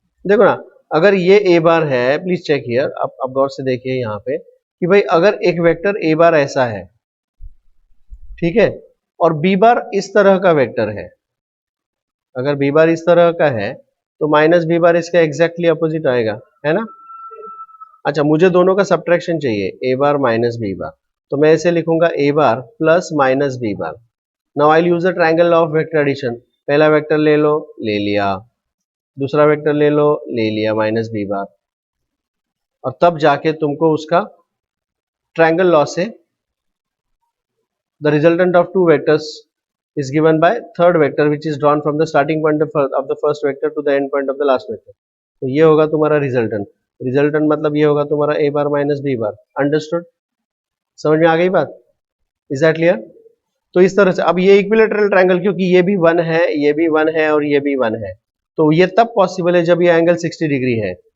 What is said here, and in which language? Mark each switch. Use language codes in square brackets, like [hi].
[hi] देखो ना, अगर ये ए बार है, प्लीज चेक हियर, आप गौर से देखिए यहाँ पे कि भाई अगर एक वेक्टर ए बार ऐसा है, ठीक है, और बी बार इस तरह का वेक्टर है, अगर बी बार इस तरह का है तो माइनस बी बार इसका एग्जैक्टली अपोजिट आएगा, है ना? अच्छा, मुझे दोनों का सब्ट्रैक्शन चाहिए, ए बार माइनस बी बार, तो मैं इसे लिखूंगा ए बार plus minus B bar. [en] Now I will use the triangle law of vector addition. [hi] पहला वेक्टर ले लो, ले लिया, दूसरा वेक्टर ले लो, ले लिया माइनस बी बार, और तब जाके तुमको उसका ट्रायंगल लॉ से [en] the resultant of two vectors is given by third vector which is drawn from the starting point of the first vector to the end point of the last vector. [hi] तो ये होगा तुम्हारा resultant. Resultant मतलब ये होगा तुम्हारा ए बार minus B bar. [en] Understood? [hi] समझ में आ गई बात? [en] Is that clear? [hi] तो इस तरह से अब ये इक्विलैटरल ट्रायंगल, क्योंकि ये भी 1 है, ये भी 1 है और ये भी 1 है, तो ये तब पॉसिबल है जब ये एंगल 60 डिग्री है।